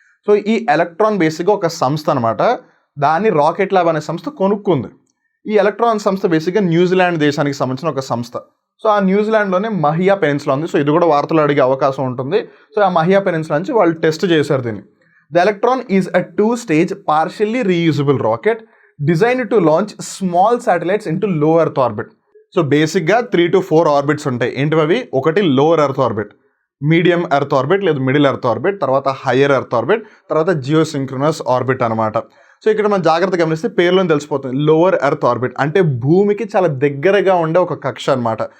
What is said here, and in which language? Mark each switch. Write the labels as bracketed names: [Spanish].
[Telugu] So ఈ electron బేసిక్గా ఒక సంస్థ అనమాట, దాన్ని రాకెట్ ల్యాబ్ అనే సంస్థ కొనుక్కుంది. ఈ ఎలక్ట్రాన్ సంస్థ బేసిక్గా న్యూజిలాండ్ దేశానికి సంబంధించిన ఒక సంస్థ. సో ఆ న్యూజిలాండ్లోనే మహియా పెనిన్సులా ఉంది. సో ఇది కూడా వార్తలు అడిగే అవకాశం ఉంటుంది. సో ఆ మహియా పెనిన్సులా నుంచి వాళ్ళు టెస్ట్ చేశారు దీన్ని. [English] The Electron is a 2-stage partially reusable rocket designed to launch small satellites into low earth orbit. [Telugu] So బేసిక్గా 3 to 4 ఆర్బిట్స్ ఉంటాయి. ఏంటివి అవి? ఒకటి lower earth orbit, medium earth orbit లేదా మిడిల్ ఎర్త్ ఆర్బిట్, తర్వాత హయ్యర్ ఎర్త్ ఆర్బిట్, తర్వాత geosynchronous orbit అనమాట. So ఇక్కడ మనం జాగ్రత్తగా గమనిస్తే పేరులో తెలిసిపోతుంది. లోవర్ ఎర్త్ ఆర్బిట్ అంటే భూమికి చాలా దగ్గరగా ఉండే ఒక కక్ష అనమాట.